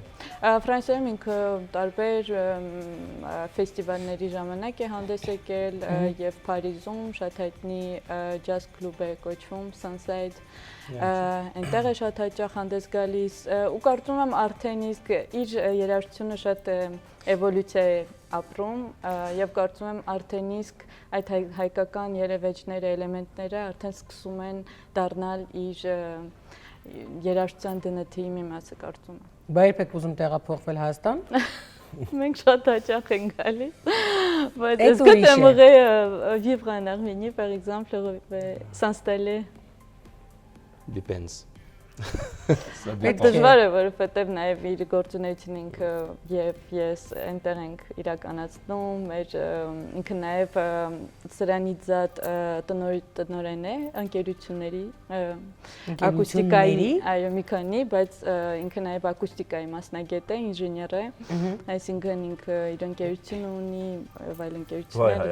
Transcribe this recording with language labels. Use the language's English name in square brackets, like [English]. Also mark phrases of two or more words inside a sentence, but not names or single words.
[Armenian] Ֆրանսիայում ինքը տարբեր ֆեստիվալների ժամանակ է հանդես եկել եւ Փարիզում շատ հայտնի ջազ կլուբ է կոչվում Sunside, այնտեղ է շատ հաճախ հանդես գալիս ու կարծում եմ արդեն իսկ իր երաժշտությունը շատ էվոլյուցիա է ապրում եւ կարծում եմ արդեն իսկ այդ հայկական երևեջները, էլեմենտները արդեն սկսում են դառնալ իր երաժշտության դնթի մի մասը կարծում եմ։ Բա երբեք ուզում տեղափոխվել Հայաստան։ Մենք շատ հաճախ ենք գալիս, բայց [French] est-ce que tu aimerais vivre en Arménie par exemple, s'installer? [English] Depends. [Armenian] Այդ դժվար է, որովհետև նաև իր գործունեությունն ինքը եւ ես այնտեղ ենք իրականացնում, մեր ինքը նաև սրանից զատ տնօրեն է ընկերությունների ակուստիկայի, այո, մի քանի, բայց ինքը նաև ակուստիկայի մասնագետ է, ինժեներ է, այսինքն ինքը իր ընկերությունը ունի, այլ ընկերություններ